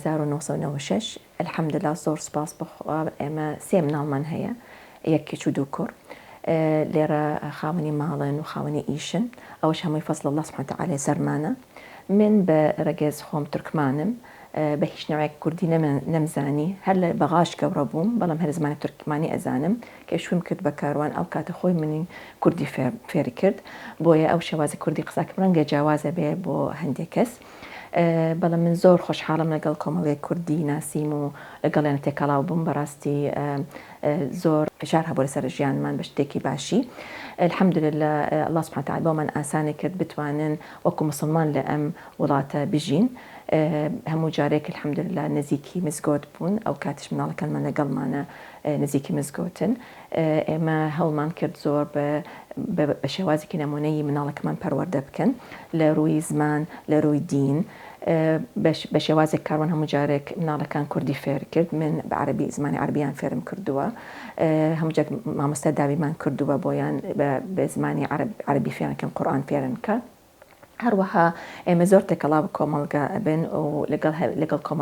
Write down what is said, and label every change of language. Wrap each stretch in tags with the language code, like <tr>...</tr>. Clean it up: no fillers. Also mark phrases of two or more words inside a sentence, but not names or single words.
<ckb>1996 الحەمدلله زۆر سپاس بخوا ئێمە 3 مناڵمان هەیە یەکێک و 2 کوڕ لێرە خاوەنی ماڵن و خاوەنی ئیشن ئەوەش هەمووی</ckb> <ar>فەزڵ الله سبحانه وتعالى</ar> <ckb>سەرمانە من بە ڕێگەز خۆم تورکمانم بە هیچ نوعێک کوردی نەمزانی هەر لە بەغاش گەورە بووم بەڵام هەر زمانی تورکمانی ئەزانم کە شویم کرد بە کاروان ئەو کاتە خۆی منی کوردی فێری کرد بۆیە ئەو شێوازی کوردی قساکەم ڕەنگە جیاوازە بێ بۆ هەندێک کەس بەڵام من زۆر خۆشحاڵم لەگەڵ کۆمەڵێک کوردی ناسیم و لەگەڵیانە تێکەڵاو بووم بەڕاستی زۆر فشار هەبوو لەسەر ژیانمان بە شتێکی باشی الحەمدولله</ckb> <ar>الله سبحانه وتعالى</ar> <ckb>بۆمان ئاسانی کرد بتوانن وەکو مسلمان لە ئەم وڵاتە بژین هەموو جارێک الحەمدولله نزیکی مزگەوت بوون ئەو کاتش مناڵەکانمان لەگەڵمانە نزیکی مزگەوتن ئێمە هەوڵمان کرد زۆر بە شێوازێکی نمونەیی مناڵەکەمان پەروەردە بکەن لە ڕووی زمان لە ڕووی دین بە شێوازێک کاروان هەموو جارێک مناڵەکان کوردی فێر کرد من بە عەربی زمانی عەربیان فێرم کردووە هەموو جارێک مامۆستا داویمان کردووە بۆیان بە زمانی عەربی فێرەکەن قورئان فێرن کە هەروەها ئێمە زۆر تێکەڵا بە کۆمەڵگە بن و لەگەڵ</ckb>